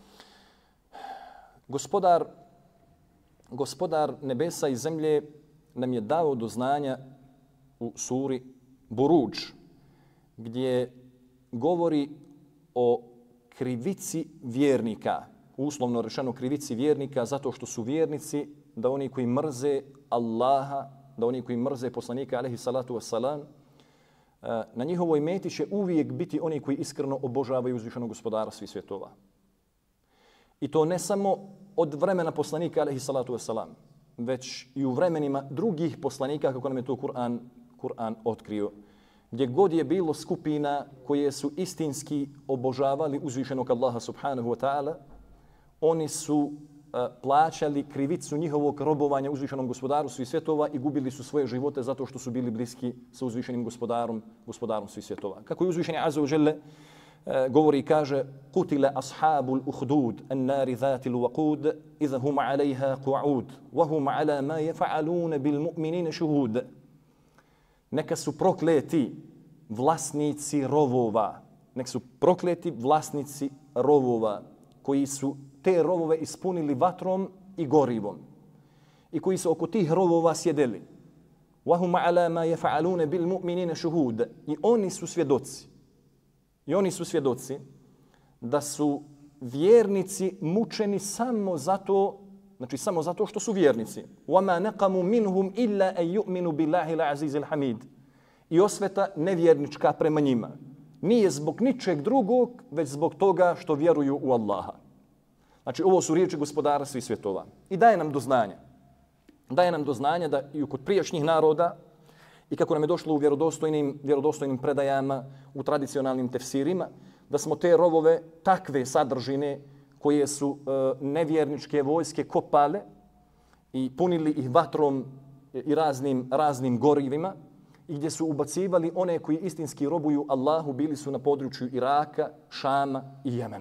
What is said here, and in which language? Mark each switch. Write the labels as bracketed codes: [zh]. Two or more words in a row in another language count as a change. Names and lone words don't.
[bs] Gospodar nebesa i zemlje nam je dao do znanja u suri Buruđ, gdje govori o krivici vjernika, uslovno rečeno krivici vjernika zato što su vjernici, da oni koji mrze Allaha, da oni koji mrze poslanika [ar] عليه الصلاة والسلام, [bs] na njihovoj meti će uvijek biti oni koji iskreno obožavaju uzvišenog gospodara svih svjetova. I to ne samo od vremena poslanika [ar] عليه الصلاة والسلام, [bs] već i u vremenima drugih poslanika kako nam je to Kur'an otkrio. Gdje god je bilo skupina koje su istinski obožavali uzvišenog Allaha [ar] سبحانه وتعالى, [bs] oni su plaćali krivicu njihovog robovanja uzvišenom gospodaru svih svjetova i gubili su svoje živote zato što su bili bliski sa uzvišenim gospodarom svih svjetova. Kako je uzvišeni [ar] عز وجل [bs] govori i kaže: [ar] "قتل أصحاب الأخدود النار ذات الوقود إذ هم عليها قعود وهم على ما يفعلون بالمؤمنين شهود." [bs] Neka su prokleti vlasnici rovova, koji su te rovove ispunili vatrom i gorivom i koji su oko tih rovova sjedeli. [ar] وَهُمْ عَلَى مَا يَفْعَلُونَ بِالْمُؤْمِنِينَ شُهُودَ. [bs] I oni su svjedoci da su vjernici mučeni samo zato što su vjernici. [ar] وَمَا نَقَمُوا مِنْهُمْ إِلَّا أَن يُؤْمِنُوا بِاللَّهِ الْعَزِيزِ الْحَمِيدِ. [bs] I osveta nevjernička prema njima nije zbog ničeg drugog, već zbog toga što vjeruju u Allaha. Znači, ovo su riječi gospodara svih svjetova. I daje nam do znanja. Daje nam do znanja da i kod prijašnjih naroda i kako nam je došlo u vjerodostojnim predajama, u tradicionalnim tefsirima, da smo te rovove takve sadržine koje su nevjerničke vojske kopale i punili ih vatrom i raznim gorivima i gdje su ubacivali one koji istinski robuju Allahu, bili su na području Iraka, Šama i Jemena.